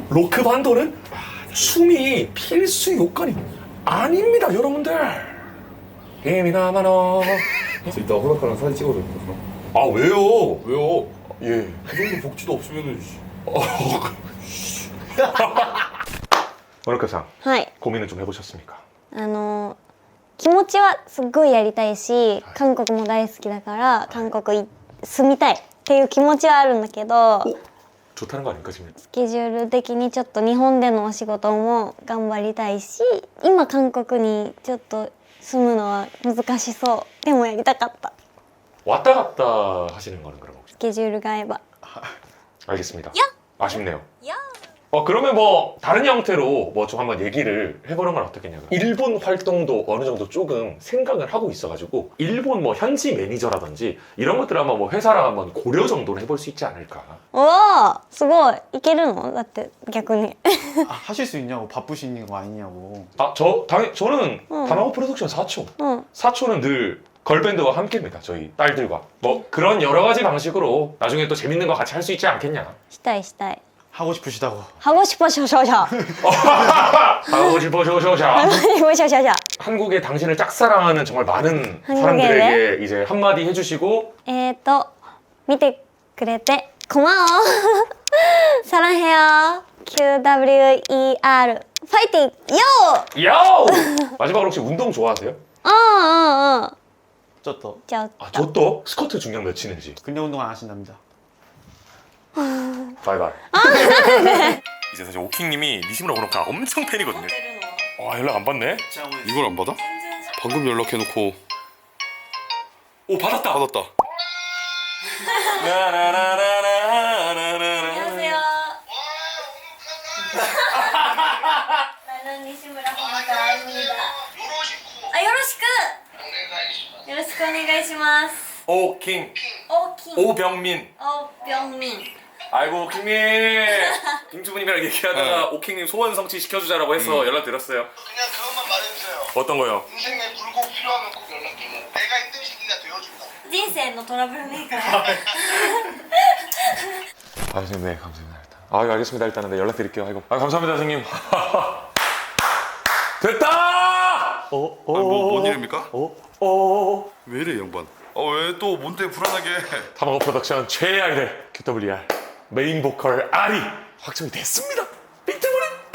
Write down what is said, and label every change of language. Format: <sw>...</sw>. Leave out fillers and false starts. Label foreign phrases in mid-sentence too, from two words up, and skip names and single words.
<ko>로크 반도는 춤이 필수 요건이 아닙니다, 여러분들. 게임이나마노. 저 이따 호라카랑 사진 찍어도 될까요? 아 왜요? 왜요? 예. 그 정도 복지도 없으면은 호누카さん</ko> <ja>はい</ja> <ko>고민을 좀 해보셨습니까?</ko> <ja>気持ちはすっごいやりたいし韓国も大好きだから韓国住みたいっていう気持ちはあるんだけど</ja> <ko>좋다는 거 아닙니까 지금?</ko> <ja>スケジュール的にちょっと日本でのお仕事も頑張りたいし今韓国にちょっと住むのは難しそうでもやりたかった</ja> <ko>왔다 갔다 하시는 거는 그럼 혹시?</ko> <ja>スケジュールが合えば</ja> <ko>알겠습니다. 야! 아쉽네요. 야! 그러면 뭐 다른 형태로 뭐 좀 한번 얘기를 해보는 건 어떻겠냐고요. 일본 활동도 어느 정도 조금 생각을 하고 있어가지고 일본 뭐 현지 매니저라든지 이런 것들을 한번 뭐 회사랑 한번 고려 정도는 해볼 수 있지 않을까.</ko> <ja>おおすごいいけるのだって逆に</ja> <ko>하실 수 있냐고 바쁘신 거 아니냐고. 저는 다마고 프로덕션 4초.</ko> <ja>うん</ja> <ko>4초는 늘 걸밴드와 함께입니다. 저희 딸들과 뭐 그런 여러 가지 방식으로 나중에 또 재밌는 거 같이 할 수 있지 않겠냐.</ko> <ja>したいしたい</ja> <ko>하고 싶으시다고. 하고 싶어 셔셔셔 하고 싶어 쇼쇼샤. 하고 싶어 셔셔셔 한국의 당신을 짝사랑하는 정말 많은 한국에 사람들에게 이제 한마디 해주시고 見てくれて 고마워 사랑해요 QWER 파이팅 요! 야오! 마지막으로 혹시 운동 좋아하세요? 어어어 쩌또. 저 아, 저 또 스쿼트 중량 몇 치는지. 근력 운동 안 하신답니다. 바이바이. 이제 사실 오킹님이 니시무라 오노카 엄청 팬이거든요. 연락 안 받네? 이걸 안 받아? 방금 연락해놓고 오, 받았다. 받았다. 안녕하세요 나는 니시무라 호노카입니다 아</ko> <ja>よろしく よろしくお願いします</ja> <ko>오킹. 오킹 오병민. 오병민 아이고 오킹님. 김주부님이랑 얘기하다가 오킹님 소원 성취 시켜주자라고 해서 연락드렸어요. 그냥 그것만 말해주세요. 어떤 거요? 인생에 굴곡 필요하면 꼭 연락해. 내가 힘든 시기가 되어준다.</ko> <ja>人生のトラブルメーカー</ja> <ko>아, 선생님, 네, 감사합니다. 일단. 알겠습니다. 일단은 네, 연락드릴게요. 아이고. 감사합니다, 선생님. 됐다! 뭔 일입니까? 왜 이래 양반? 왜 또 뭔데 불안하게? 타마고 프로덕션 최애 아이들 QWR 메인 보컬 아리 확정이 됐습니다. 빅토리</ko>